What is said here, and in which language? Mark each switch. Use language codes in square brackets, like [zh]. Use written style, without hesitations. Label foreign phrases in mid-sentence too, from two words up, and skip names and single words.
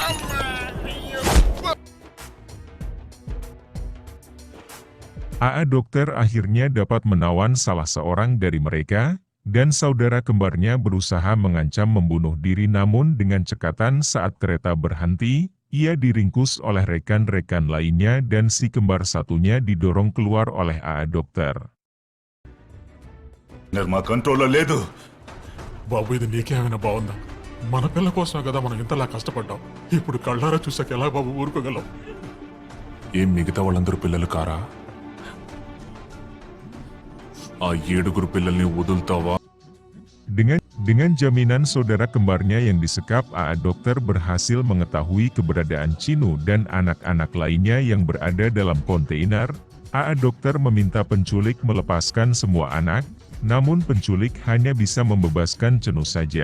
[id] A Dokter akhirnya dapat menawan salah seorang dari mereka, dan saudara kembarnya berusaha mengancam membunuh diri namun dengan cekatan saat kereta berhenti, ia diringkus oleh rekan-rekan lainnya dan si kembar satunya didorong keluar oleh A Dokter. [te] మా కంట్రోల్లో లేదు. బాబు ఇది నీకేమైనా బాగుందా? మన పిల్ల కోసమే కదా మనం ఇంతలా కష్టపడ్డాం. ఇప్పుడు కళ్ళారా చూసాక ఎలా బాబు ఊరుకోగలం? ఏం మిగతా వాళ్ళందరూ పిల్లలు కారా? ఆ 7 పిల్లల్ని వదులుతావా? [id] Dengan jaminan saudara kembarnya yang disekap, AA dokter berhasil mengetahui keberadaan Cinu dan anak-anak lainnya yang berada dalam kontainer. AA dokter meminta penculik melepaskan semua anak, namun penculik hanya bisa membebaskan Cenu saja.